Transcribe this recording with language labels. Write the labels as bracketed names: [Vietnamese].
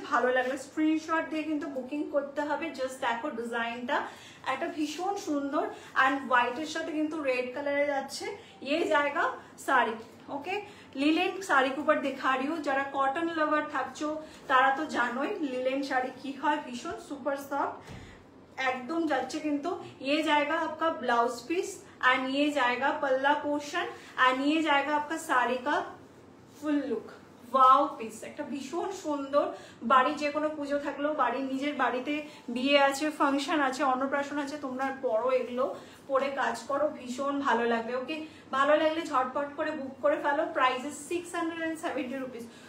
[Bangla] ভালো লাগলে স্ক্রিনশট দিয়ে কিন্তু বুকিং করতে হবে। জাস্ট দেখো ডিজাইনটা একটা ভীষণ সুন্দর, এন্ড হোয়াইটের সাথে কিন্তু রেড কালারে যাচ্ছে। [Hindi] ये जाएगा साड़ी। [Bangla] ओके, লিলেন শাড়ি উপর দেখা রিও। যারা কটন লাভার থাকছো তারা তো জানোই লিলেন শাড়ি কি হয়, ভীষণ সুপার সফট एकदम যাচ্ছে কিন্তু। [Hindi] ये जाएगा आपका ब्लाउज पीस, एंड ये जाएगा पल्ला पोर्शन, एंड ये जाएगा आपका साड़ी का फुल लुक। [Bangla] वाओ পিস, একটা ভীষণ সুন্দর। বাড়ি যে কোনো পুজো থাকলেও, বাড়ির নিজের বাড়িতে বিয়ে আছে, ফাংশন আছে, অন্নপ্রাশন আছে, তোমরা পরো, এগুলো পরে কাজ করো, ভীষণ ভালো লাগবে। ওকে, ভালো লাগলে ঝটপট করে বুক করে ফেলো। Price is 670 rupees.